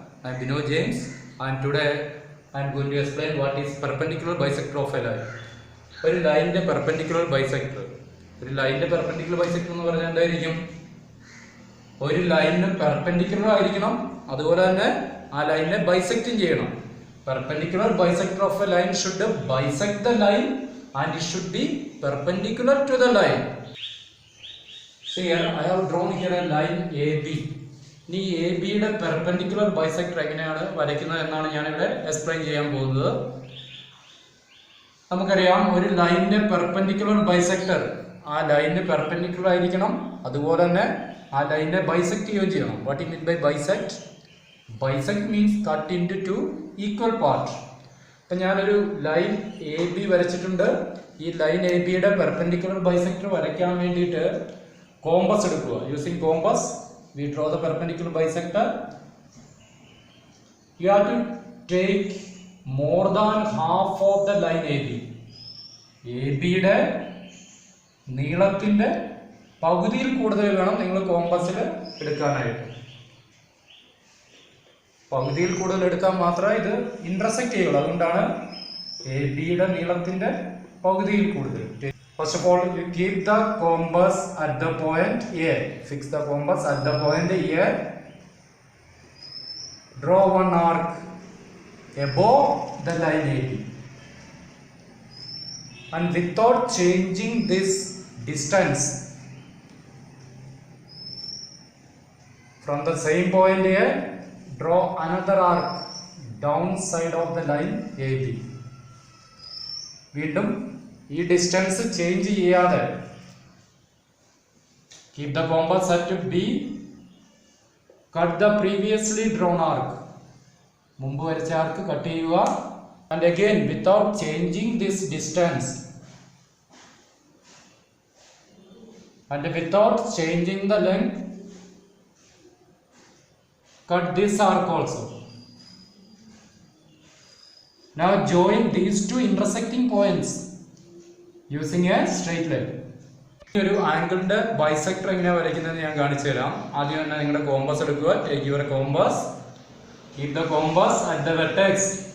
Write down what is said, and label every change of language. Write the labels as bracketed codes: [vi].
[en] I am Bino James and today I am going to explain what is perpendicular bisector of a line. [ml] ഒരു ലൈനിന്റെ perpendicular bisector. ഒരു ലൈനിന്റെ perpendicular bisector എന്ന് പറഞ്ഞാൽ എന്തായിരിക്കും? ഒരു ലൈനിന് പെർപെൻഡിക്കുലർ ആയിരിക്കണം, അതുപോലെ തന്നെ ആ ലൈനിനെ ബൈസെക്റ്റും ചെയ്യണം. [en] Perpendicular bisector of a line should bisect the line and it should be perpendicular to the line. See here, I have drawn here a line AB. [ml] ഇനി എ ബിയുടെ പെർപെൻഡിക്കുലർ ബൈസെക്ടർ എങ്ങനെയാണ് വരയ്ക്കുന്നത് എന്നാണ് ഞാനിവിടെ എക്സ്പ്ലെയിൻ ചെയ്യാൻ പോകുന്നത്. നമുക്കറിയാം, ഒരു ലൈനിന്റെ പെർപെൻഡിക്കുലർ ബൈസെക്ടർ ആ ലൈനിന് പെർപെൻഡിക്കുലർ ആയിരിക്കണം, അതുപോലെ തന്നെ ആ ലൈനിനെ ബൈസെക്ട് ചെയ്യുകയും ചെയ്യണം. [en] What you mean by bisect? Bisect means cut into two equal part. [ml] ഇപ്പം ഞാനൊരു ലൈൻ എ ബി വരച്ചിട്ടുണ്ട്. ഈ ലൈൻ എ ബിയുടെ പെർപെൻഡിക്കുലർ ബൈസെക്ടർ വരയ്ക്കാൻ വേണ്ടിയിട്ട് കോമ്പസ് എടുക്കുക. [en] Using compass we draw the perpendicular bisector. You have to take more than half of the line AB. [ml] AB യുടെ നീളത്തിന്റെ പകുതിയിൽ കൂടുതൽ വേണം നിങ്ങൾ കോമ്പസിൽ എടുക്കാനായിട്ട്. പകുതിയിൽ കൂടുതൽ എടുത്താൽ മാത്രമേ ഇത് ഇന്റർസെക്ട് ചെയ്യുള്ളൂ. അതുകൊണ്ടാണ് എ ബിയുടെ നീളത്തിന്റെ പകുതിയിൽ കൂടുതൽ. [en] First of all, you keep the compass at the point A. Fix the compass at the point A. Draw one arc above the line AB. And without changing this distance from the same point A, draw another arc downside of the line AB. [ml] വീണ്ടും ഈ distance change ചെയ്യാതെ [en] keep the compass at B, cut the previously drawn arc, [ml] മുമ്പ് വരച്ച ആർക്ക് cut ചെയ്യുക. [en] And again without changing this distance and without changing the length cut this arc also. Now join these two intersecting points using a straight line. [ml] ഒരു ആംഗിളിന്റെ bisector എങ്ങനെയാണ് വരയ്ക്കുന്നത് ഞാൻ കാണിച്ചു തരാം. ആദ്യം തന്നെ നിങ്ങളുടെ കോമ്പസ് എടുക്കുക. [en] Take your compass, keep the compass at the vertex.